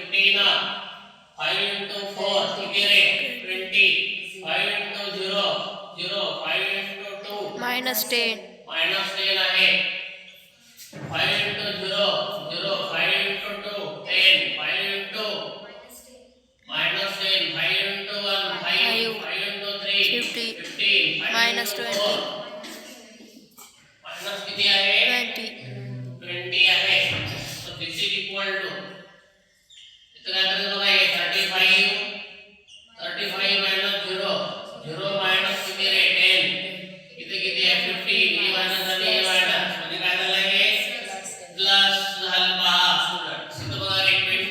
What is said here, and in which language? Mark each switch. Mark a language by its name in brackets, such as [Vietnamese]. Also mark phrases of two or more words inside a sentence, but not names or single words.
[Marathi] 15 5 into 4 किती रे 20 5 into 0 0 5 into 2 -10. -10 आहे 5 into 0 0 5 into 2 10 5 into -10 5 into 1 5 5 into 3 15 5 into 4 माइनस किती आहे 20 आहे [English] so this is equal to [Marathi] इथं काय करायचं बघा हे 35 minus 0 0 minus किती रे 10 इथे किती आहे 15 ही मायनस आणि ही मायनस म्हणजे काय झालं हे प्लस झालं पहा स्टुडंट्स इथं बघा रे